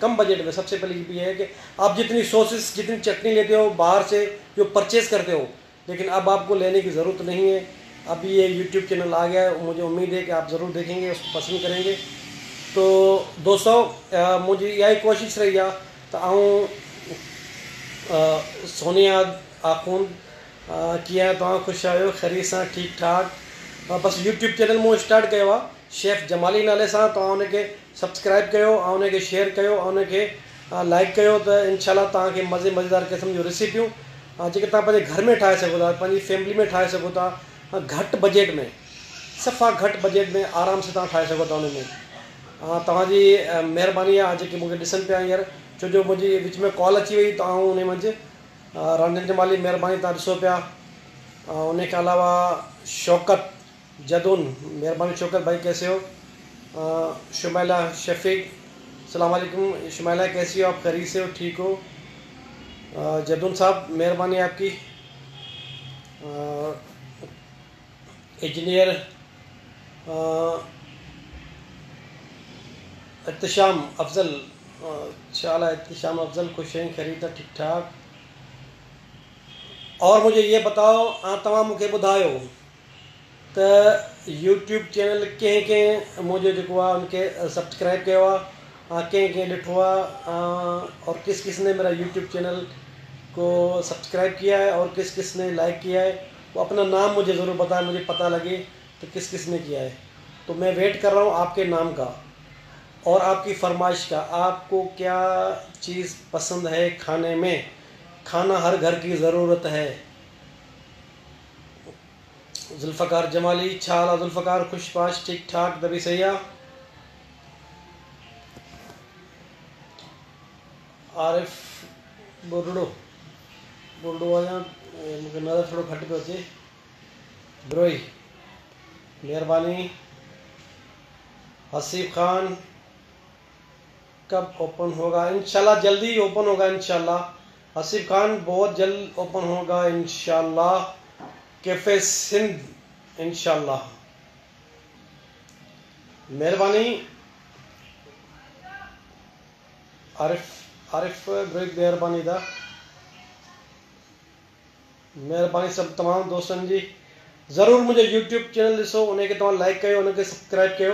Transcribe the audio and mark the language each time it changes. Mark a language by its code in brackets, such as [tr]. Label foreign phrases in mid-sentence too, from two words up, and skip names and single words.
[ur] کم بجٹ میں سب سے پہلے یہ ہے کہ آپ جتنی ساسز، جتنی چٹنی لیتے ہو باہر سے جو پرچیز کرتے ہو، لیکن اب آپ کو لینے کی ضرورت نہیں ہے. اب یہ یوٹیوب چینل آ گیا ہے، مجھے امید ہے کہ آپ ضرور دیکھیں گے، اس کو پسند کریں گے. تو دوستوں, [sd] मुझी यही कोशिश रही आहे त सोनिया आख़ून कीअं तव्हां ख़ुशि आहियो, ख़ैरियत सां, ठीकु ठाक। बस यूट्यूब चैनल मूं स्टार्ट कयो आहे शेफ़ जमाली नाले सां। तव्हां उनखे सब्सक्राइब कयो ऐं उनखे शेयर कयो ऐं उनखे लाइक कयो, त इंशाल्लाह तव्हांखे मज़ेदार क़िस्म जूं रेसिपियूं जेके तव्हां पंहिंजे घर में ठाहे सघो था, पंहिंजी फैमिली में ठाहे सघो था, घटि बजट में, सफ़ा घटि बजट में आराम से तव्हां ठाहे सघो था। उन में तव्हांजी महिरबानी आहे जेके मूंखे ॾिसनि पिया हींअर, छो जो मुंहिंजी विच में कॉल अची वई त उन मंझि रंजन जमाली महिरबानी, तव्हां ॾिसो पिया। उनखे अलावा शौकत जदून, [ur] مہربانی شوکت بھائی، کیسے ہو. شمائلہ شفیق، السلام علیکم شمائلہ، کیسی ہو آپ، خیریت سے ہو، ٹھیک ہو. جدون صاحب مہربانی آپ کی. انجینئر احتشام افضل، شالا احتشام افضل، خوش ہیں، خیریت ہے، ٹھیک ٹھاک. اور مجھے یہ بتاؤ, [sd] तव्हां मूंखे ॿुधायो त यूट्यूब चैनल कंहिं मुझे जेको आहे उनखे [ur] سبسکرائب کیا, [sd] कंहिं ॾिठो आहे, [ur] اور کس کس نے میرا یوٹیوب چینل کو سبسکرائب کیا ہے اور کس کس نے لائک کیا ہے، وہ اپنا نام مجھے ضرور بتائیں، مجھے پتہ لگے تو کس کس نے کیا ہے. تو میں ویٹ کر رہا ہوں آپ کے نام کا اور آپ کی فرمائش کا. آپ کو کیا چیز پسند ہے کھانے میں? کھانا ہر گھر کی ضرورت ہے. [sd] जुल्फ़कार जमाली, छा हाल आहे जुल्फ़कार? खुशपाश, ठीक ठाक, दबी सही आहे। आरिफ बुरड़ो आहियां, मूंखे नज़र थोरो घटि पियो अचे। ब्रोई महिरबानी। हसीब खान, [ur] کب اوپن ہوگا? ان شاء اللہ جلدی اوپن ہوگا ان شاء اللہ۔ حسیب خان، بہت جلد اوپن ہوگا ان شاء اللہ. کیفے سندھ ان شاء اللہ. [sd] महिरबानी। आरिफ ब्रेक महिरबानी दा, महिरबानी सब तमाम दोस्तन जी। ज़रूर मुझे यूट्यूब चैनल ॾिसो, उनखे तव्हां लाइक कयो, उनखे सब्सक्राइब कयो।